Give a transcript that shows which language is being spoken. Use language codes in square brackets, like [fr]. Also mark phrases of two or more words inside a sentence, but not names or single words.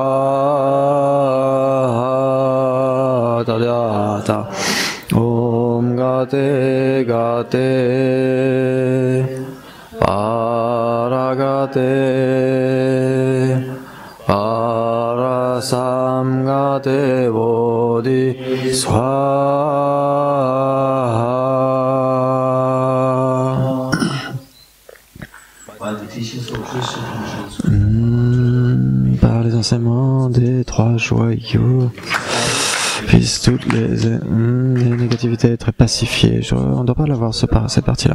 [sa] Swaha Tadyata Om Gate Gate Paragate Parasam Gate Bodhi Swaha. [fr] Par les enseignements des trois joyaux, puissent toutes les négativités être pacifiées. On ne doit pas l'avoir cette partie-là.